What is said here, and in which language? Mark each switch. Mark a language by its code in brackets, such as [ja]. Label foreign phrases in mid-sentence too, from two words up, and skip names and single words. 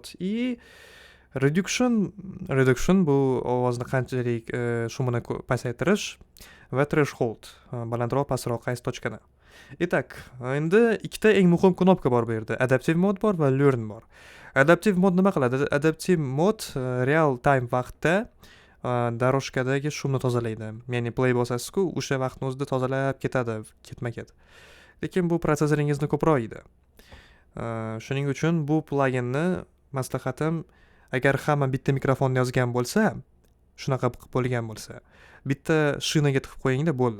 [uz] И reduction bu ovozni qanchalik shumini pasaytirish va threshold balandroq pastroq qaysi tochkani. Итак, endi ikkita eng muhim knopka bor bu yerda. [en] Adaptive mode [uz] bor va learn bor. [en] Adaptive mode [uz] nima qiladi? [en] Adaptive mode real time [uz] vaqtda daroshkadagi shumni tozalaydi. Ya'ni play bosasiz-ku, o'sha vaqtni o'zida tozalab ketadi, ketma-ket. Lekin bu protsessoringizni ko'proq yeydi. Shuning uchun bu pluginni maslahatim, agar hamma bitta mikrofonni yozgan bo'lsa, shunaqa bo'lgan bo'lsa, bitta shinaga tiqib qo'yingda bo'ldi.